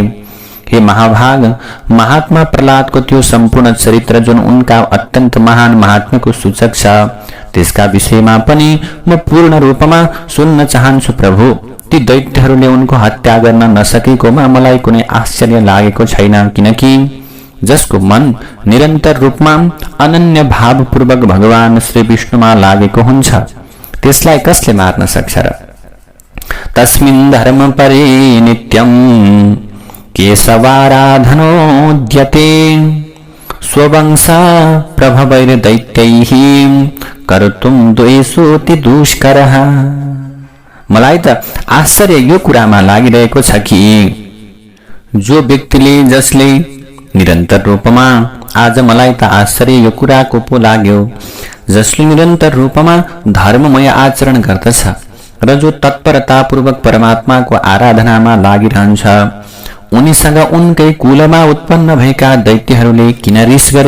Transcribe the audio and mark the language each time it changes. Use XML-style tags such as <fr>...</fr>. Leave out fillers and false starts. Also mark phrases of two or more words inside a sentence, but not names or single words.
<ne>हे महाभाग, महात्मा प्रहलादको त्यो सम्पूर्ण चरित्र जुन उनका अत्यन्त महान महात्म्यको सूचक छ, त्यसका विषयमा पनि म पूर्ण रूपमा सुन्न चाहन्छु। प्रभु, ती दैत्यहरूले उनको हत्या गर्न नसकेकोमा मलाई कुनै आश्चर्य लागेको छैन, किनकि जसको मन निरन्तर रूपमा अनन्य भावपूर्वक भगवान श्री विष्णुमा लागेको हुन्छ त्यसलाई कसले मार्न सक्छ र?</ne> <sa>तस्मिन् धर्म परे नित्यं केशवाराधनोद्यते स्ववंशा प्रभवैर्दैत्यैः कर्तुं द्वेषोऽति दुष्करः।</sa> <ne>मलाई त आश्चर्य यो कुरामा लागिरहेको छ कि जो व्यक्तिले, जसले निरन्तर रूपमा, आज मलाई त आश्चर्य यो कुराको पो लाग्यो, जसले निरन्तर रूपमा धर्ममय आचरण गर्दछ र जो तत्परतापूर्वक परमात्माको आराधनामा लागिरहन्छ, उनीसँग उनकै कुलमा उत्पन्न भएका दैत्यहरूले किन रिस गरे?</ne>